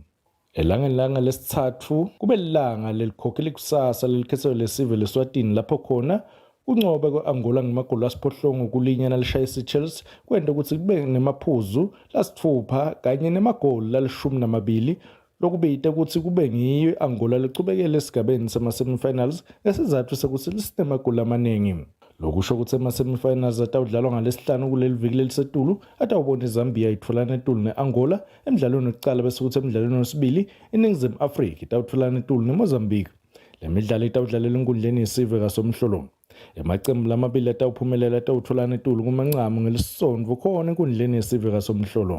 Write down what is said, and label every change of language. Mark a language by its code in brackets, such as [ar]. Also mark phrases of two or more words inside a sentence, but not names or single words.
[ss] Elanga lesithathu kube lilanga lelikhokhela ikusasa lelikhetho lesive leSwatini lapho khona uncobe kwe-Angola ngamagoli 8 kulinya nalishaya iSeychelles kwenta ukuthi kube nemaphuzu lasithupha kanye nemagoli la12 lokubita ukuthi kube ngiyo i-Angola lecubekela esigabeni sama-semifinals ngesizathu sokuthi lisenemagoli amaningi. Lokusho ukuthi ema-semifinals atawudlalwa ngalesihlanu kuleli viki lelisetulu atawubona iZambia itfolana etulu ne-Angola emidlalweni wokuqala bese kuthi emidlalweni wesibili iNingizimu Afrika itawutfolana etulu neMozambique. Le midlalo itawudlalela enkundleni yesive kasomhlolo. Emacembu lamabili atawuphumelela atawutfolana etulu kumancamo ngelisonto khona enkundleni yesive kasomhlolo.